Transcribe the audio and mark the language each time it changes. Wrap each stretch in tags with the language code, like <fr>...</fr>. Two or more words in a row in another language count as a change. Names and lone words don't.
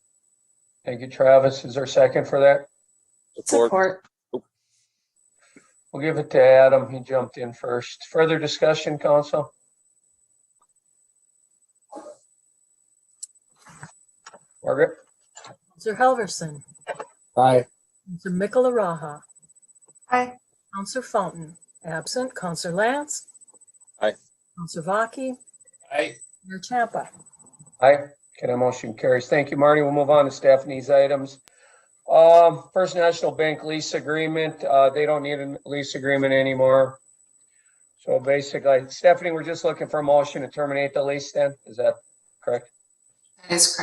<en>Thank you, Travis. Is there a second for that? Support. We'll give it to Adam. He jumped in first. Further discussion, Council? Margaret? Counselor Helverson. Aye. Counselor Michelaraha. Aye. Counselor Fountain. Absent. Counselor Lance. Aye. Counselor Vaki. Aye. Mayor Champa. Aye. Okay, that motion carries. Thank you, Marty. We'll move on to Stephanie's items. First National Bank lease agreement. They don't need a lease agreement anymore. So basically, Stephanie, we're just looking for a motion to terminate the lease then. Is that correct?</en>